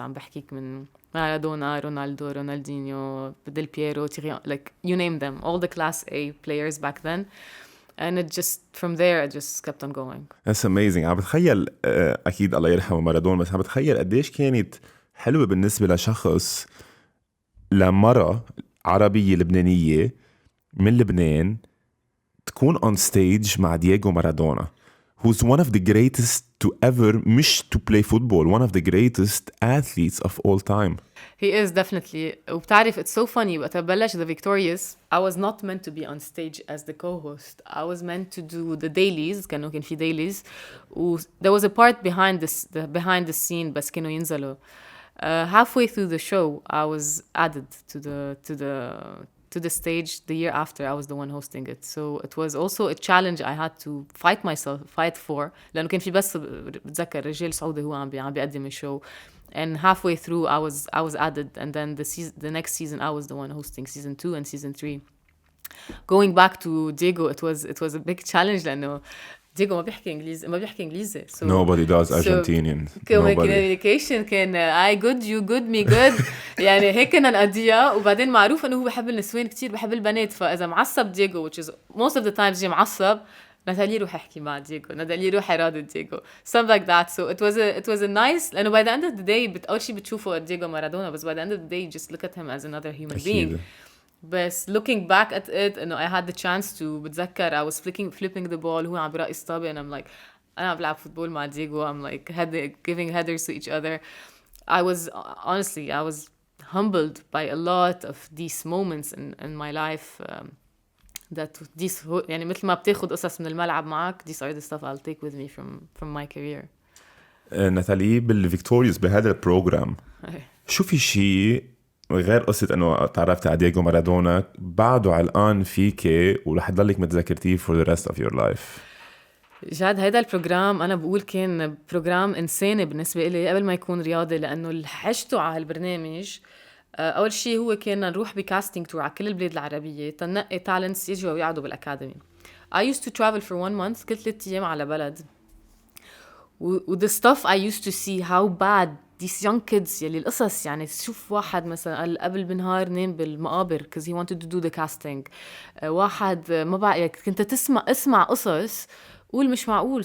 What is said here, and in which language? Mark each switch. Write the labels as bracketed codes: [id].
[ar] عم بحكيك من [en] Maradona, Ronaldo, Ronaldinho, Del Piero, like you name them, all the class A players back then. And it just, from there, it just kept on going. That's amazing. [ar] عم بتخيل أكيد الله يرحمه مارادونا, بس عم بتخيل قديش كانت حلوة بالنسبة لشخص, لمرة عربية لبنانية من لبنان تكون [en] on stage [ar] مع دييغو مارادونا, [en] who's one of the greatest to ever, [ar] مش [en] to play football, one of the greatest athletes of all time. He is definitely. [ar] وبتعرف [en] it's so funny [ar] وقت بلش [en] The Victorious I was not meant to be on stage as the co-host. I was meant to do the dailies. [ar] كان في dailies. [en] There was a part behind the scene [ar] بس كانوا ينزلوا. [en] Halfway through the show I was added to the stage the year after. I was the one hosting it. So it was also a challenge I had to fight for. [ar] لأنه كان في بس بتذكر رجال سعودي هو عم بيقدم الشو. [en] And halfway through I was added, and then the next season I was the one hosting season 2 and season 3. Going back to Diego, it was a big challenge [ar] لأنه دييغو ما بيحكي إنجليزي. [en] So nobody does Argentinian. communication كان I good you good me good. [ar] يعني هيك كنا نقضيها. وبعدين معروف إنه هو بحب النسوان كتير, بحب البنات. فإذا معصب دييغو, [en] which is most of the times [ar] معصب, نتالي روح احكي مع دييغو, نتالي روح يرادد دييغو, [en] something like that. So it was a nice, لأنه by the end of the day [ar] أول شيء بتشوفه دييغو مارادونا, بس [en] by the end of the day you just look at him as another human being. بس looking back at it, I had the chance to, [ar] بتذكر [en] I was flipping the ball, [ar] هو عم برقص طابة, [en] and I'm like [ar] أنا عم بلعب فوتبول مع دييغو, [en] I'm like giving headers to each other. I was humbled by a lot of these moments in my life. That these, [ar] يعني مثل ما بتاخد قصص من الملعب معك, [en] these are the stuff I'll take with me from my career. [ar] نتالي بالفيكتوريوس بهذا البروجرام شو في شيء غير قصة انه تعرفت على دييغو مارادونا بعده علقان فيك ورح تضلك متذكرتيه [en] for the rest of your life؟ [ar] جاد هيدا البروجرام أنا بقول كان بروجرام إنساني بالنسبة إلي قبل ما يكون رياضي, لأنه اللي حشته على هالبرنامج أول شيء هو كنا نروح بكاستينج تور على كل البلاد العربية تنقي تالنتس يجوا ويقعدوا بالأكاديمي. [en] I used to travel for 1 month, [ar] كل 3 أيام على بلد. [en] The stuff I used to see how bad these young kids, [ar] يلي القصص يعني تشوف واحد مثلا قبل بنهار نام بالمقابر [en] because he wanted to do the casting. [ar] واحد ما بقى كنت اسمع قصص قول مش معقول.